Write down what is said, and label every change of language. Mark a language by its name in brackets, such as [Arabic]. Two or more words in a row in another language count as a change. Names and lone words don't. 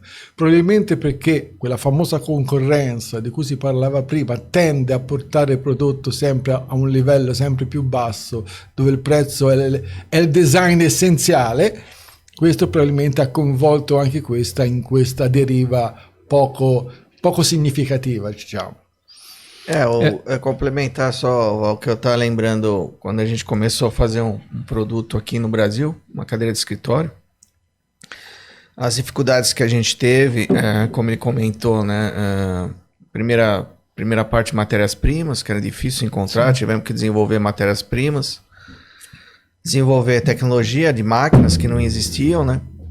[Italian] Probabilmente perché quella famosa concorrenza di cui si parlava prima tende a portare il prodotto sempre a un livello sempre più basso, dove il prezzo è il design essenziale. Questo probabilmente ha coinvolto anche in questa deriva poco significativa, diciamo. [Portuguese] Complementar só o que eu estava lembrando quando a gente começou a fazer um produto aqui no Brasil, uma cadeira de escritório. As dificuldades que a gente teve, como ele comentou, né? Primeira parte, matérias-primas, que era difícil encontrar, tivemos que desenvolver matérias-primas, desenvolver tecnologia de máquinas que não existiam, né?